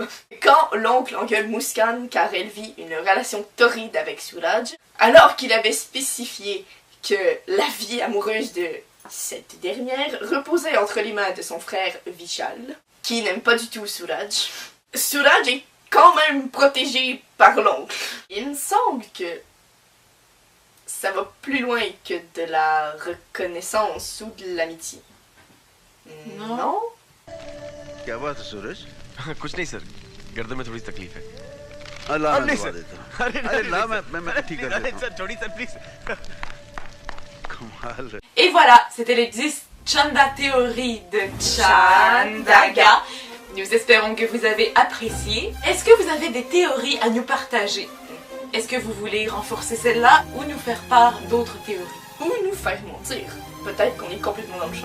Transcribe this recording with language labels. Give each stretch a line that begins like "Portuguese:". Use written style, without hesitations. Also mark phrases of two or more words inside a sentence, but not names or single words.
French: Quand l'oncle engueule Muskan car elle vit une relation torride avec Suraj, alors qu'il avait spécifié que la vie amoureuse de cette dernière reposait entre les mains de son frère Vishal, qui n'aime pas du tout Suraj. Suraj est quand même protégé par l'oncle. Il me semble que ça va plus loin que de la reconnaissance ou de l'amitié. Non?
Hindi: क्या बात है सूरज? कुछ नहीं सर, गर्दन में थोड़ी तकलीफ है। अल्लाह नहीं दवा सर। देता हूँ। अरे ला मैं ठीक कर देता हूँ। सर छोड़ी
English: sir please.
Hindi: कमाल है।
French: Et voilà, c'était les 10 Chanda théories de Chandaga. Nous espérons que vous avez apprécié. Est-ce que vous avez des théories à nous partager? Est-ce que vous voulez renforcer celle-là ou nous faire part d'autres théories? Ou nous faire mentir. Peut-être qu'on est complètement dans le champ